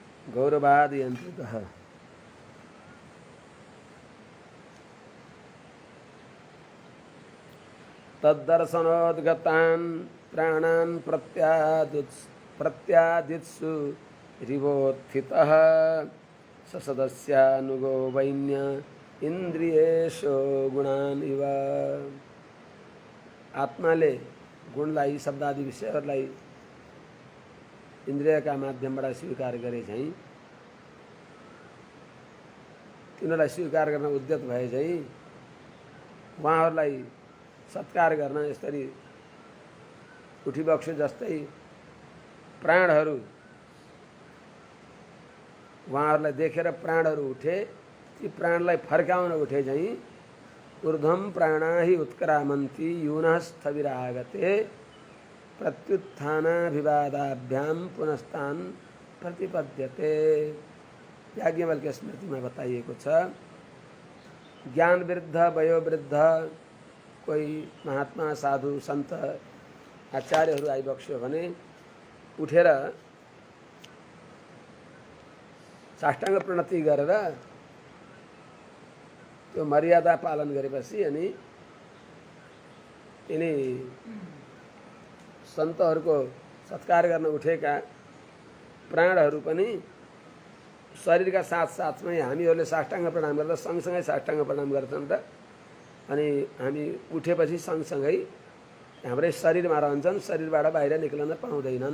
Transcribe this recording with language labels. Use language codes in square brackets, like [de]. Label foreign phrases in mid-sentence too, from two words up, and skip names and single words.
[sa] गौरवाद यंत्रितः तद्दर्शनोद्गतान् प्राणान् प्रत्यादित्सु रिवोत्थितः ससदस्यानुगो वैन्य इन्द्रियेषु गुणान् इव। [ne] आत्माले गुणलाई शब्दादि विषयहरूलाई इन्द्रियका माध्यमबाट स्वीकार गरे चाहिँ तिनीहरूलाई स्वीकार गर्न उद्यत भए चाहिँ उहाँहरूलाई सत्कार गर्न यसरी उठी बक्स्यो जस्तै प्राणहरू उहाँहरूलाई देखेर प्राणहरू उठे, ती प्राणलाई फर्काउन उठे चाहिँ [sa] ऊर्ध्वं प्राणा हि उत्क्रामन्ति यूनस्थविरागते प्रत्युत्थानाभिवादाभ्याम पुनस्तान प्रतिपद्यते। [ne] याज्ञवल्क्य स्मृतिमा बताइएको छ, ज्ञान वृद्ध वयोवृद्ध कोही महात्मा साधु सन्त आचार्यहरू आइबक्स्यो भने उठेर साष्टाङ्ग प्रणति गरेर त्यो मर्यादा पालन गरेपछि अनि यिनी सन्तहरूको सत्कार गर्न उठेका प्राणहरू पनि शरीरका साथसाथमै हामीहरूले साष्टाङ्ग प्रणाम गर्दा सँगसँगै साष्टाङ्ग प्रणाम गर्छन् र अनि हामी उठेपछि सँगसँगै हाम्रै शरीरमा रहन्छन्, शरीरबाट बाहिर निक्लन पाउँदैनन्।